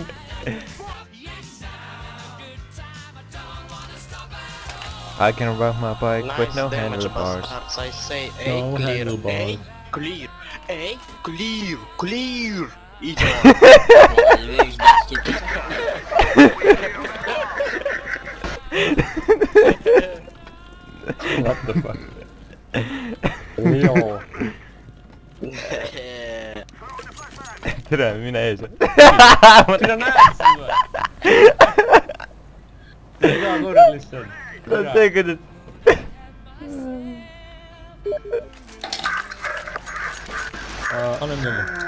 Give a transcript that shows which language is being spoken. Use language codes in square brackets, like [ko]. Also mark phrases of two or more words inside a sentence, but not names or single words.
[en] I can ride my bike with no handlebars. I say No handlebars. Clear. What the fuck? [et] Joo. Tere, mine ees. Sina näed siin või? Iga kord lihtsalt. See kuidas... Anna mulle.